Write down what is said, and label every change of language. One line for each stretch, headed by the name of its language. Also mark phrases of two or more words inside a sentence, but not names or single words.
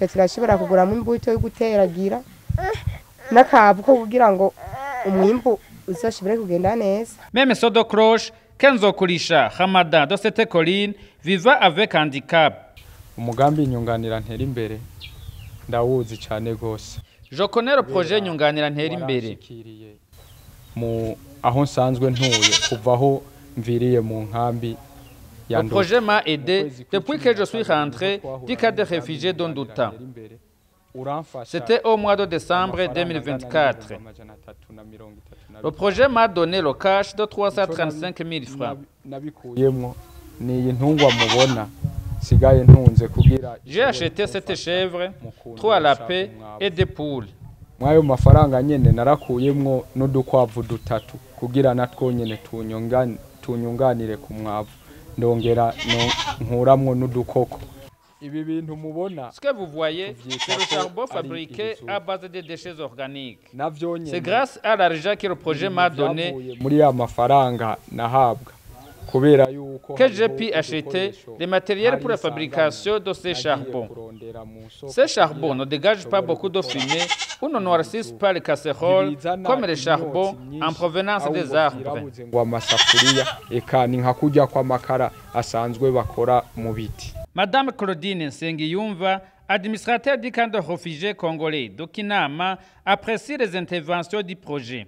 French: Même Sodo Croche, Kenzo Kulisha, Ramadan de cette colline, vivant avec handicap. Je connais le projet Nyunganira Ntera-Imbere.
Rundi: mu aho nsanzwe ntuye kuva aho mviriye mu nkambi.
French: Le projet m'a aidé depuis que je suis rentré du camp de réfugiés d'Onduta. C'était au mois de décembre 2024. Le projet m'a donné le cash de 335 000 francs. J'ai acheté cette chèvre, 3 lapins et des poules.
Rundi: Mwayo mafaranga nyene narakuyemwo n'udukwavu dutatu kugira natwo nyene tunyunganire ku mwavu ndongera nkuramwo n'udukoko. Ibi bintu mubona,
French: ce que vous voyez, c'est le charbon fabriqué à base de déchets organiques. C'est grâce à l'argent que le projet m'a donné
Rundi: muri ya mafaranga nahabwa kubera yuko
French: que j'ai pu acheter les matériels pour la fabrication de ces charbons. Ces charbons ne dégagent pas beaucoup de fumée ou ne noircissent pas les casseroles comme les charbons en provenance des arbres. Madame Claudine Nsengiyumva, administrateur du camp de réfugiés congolais d'Okinama, apprécie les interventions du projet.